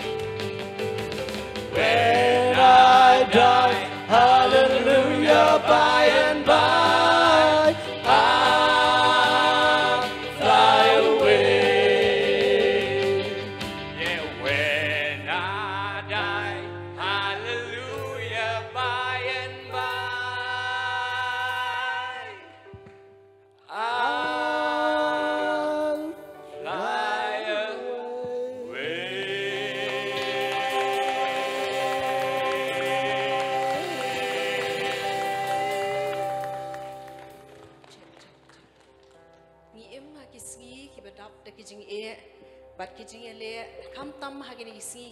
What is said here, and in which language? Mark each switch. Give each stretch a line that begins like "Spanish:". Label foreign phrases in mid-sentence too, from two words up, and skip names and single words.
English: When I die, hallelujah, by and by, I'll fly away. Yeah, when I die, hallelujah, by and by, I'll fly
Khasi: Ni em ha kisngi ki badap da kijing e bat kijing ele kam tam ha ki